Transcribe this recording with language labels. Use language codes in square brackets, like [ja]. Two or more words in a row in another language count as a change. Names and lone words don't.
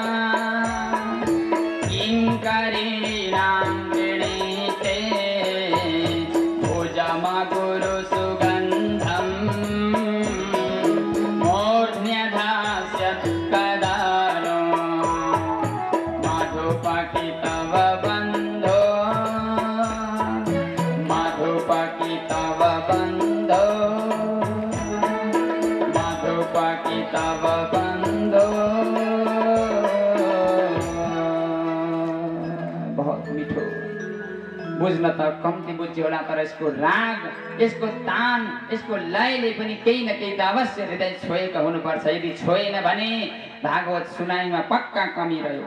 [sa] किङ्करीणां वृणीते भुजमगुरु सुगन्धम् मूर्ध्न्यधास्यत् कदा नो मधुपकी तव बन्धो मधुपकी तव बन्धो मधुपकी तव बन्धो। [ne] बहुत मिठो बुझ्न त कम्ती बुझ्यो होला तर यसको राग यसको तान यसको लयले पनि केही न केही त अवश्य हृदय छोएको हुनुपर्छ। यदि छोएन भने भागवत सुनाइमा पक्का कमी रह्यो।